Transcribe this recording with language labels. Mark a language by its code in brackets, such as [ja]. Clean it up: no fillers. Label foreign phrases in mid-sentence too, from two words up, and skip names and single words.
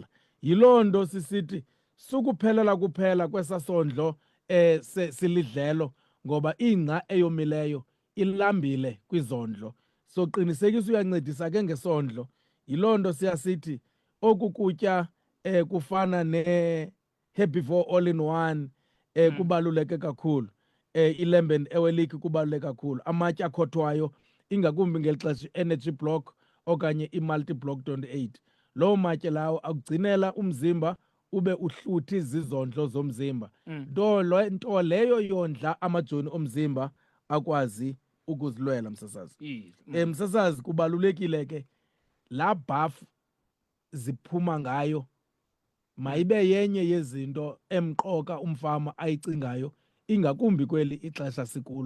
[xh] Yiloo nto sisithi sukuphelela kuphela kwesasondlo silidlelo, ngoba ingca eyomileyo ilambile kwizondlo. So qinisekisa uyancedisa ke ngesondlo. Yiloo nto siyasithi oku kutya kufana ne- [en] herbivore all in one [xh] kubaluleke kakhulu. I-lemon ewelik kubaluleke kakhulu. Amatye akhothwayo ingakumbi ngeli xesha i- [en] energy block [xh] okanye i- [en] multi block [xh] 28. Loo matye lawo akugcinela umzimba ube uhluthi zizondlo zomzimba. Nto leyo yondla amajoni omzimba akwazi ukuzilwela msasazi. Msasazi, kubalulekile ke laa bhafu ziphuma ngayo mayibe yenye yezinto emqoka umfama ayicingayo, ingakumbi kweli ixesha sikulo.